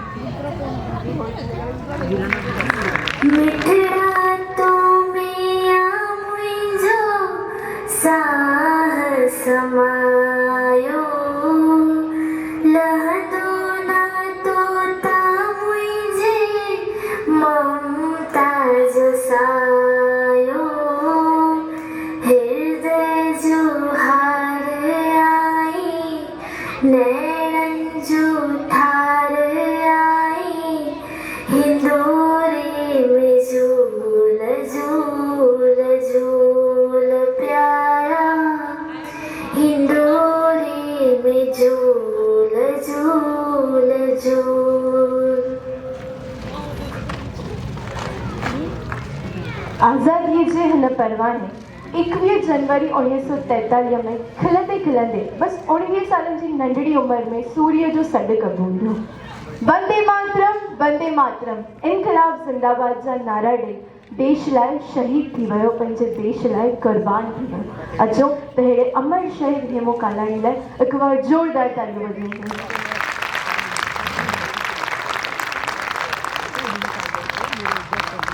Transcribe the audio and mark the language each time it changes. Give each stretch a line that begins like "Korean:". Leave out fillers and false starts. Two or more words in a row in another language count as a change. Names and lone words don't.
Sindhi: मिठड़ा तो मिया मुंहिंजो साह समायो, लहंदो न तोता मुंहिंजे ममता जो सायो। हृदय जो हार आई, नैणन जो ठार आई, हिंदोरे में झूल झूल झूल प्यारा, हिंदोरे में झूल झूल झूल। आज़ादीअ जे हिन परवाने 21 जनवरी 1943 में खिलंदे खिलंदे बसि 19 सालनि जी नंढड़ी उमिरि में सूर्य जो सॾु क़बूल हो।
Sanskrit: वंदे मातरम, वंदे मातरम,
Urdu: انقلاب زندہ باد
Sindhi: जा नारा ॾेई देश लाइ शहीद थी वियो, पंहिंजे देश लाइ क़ुर्बान थी वियो। अचो त अहिड़े अमर शहीद हेमू कालाणी लाइ हिकु बार ज़ोरदार तालियूं वॼायूं।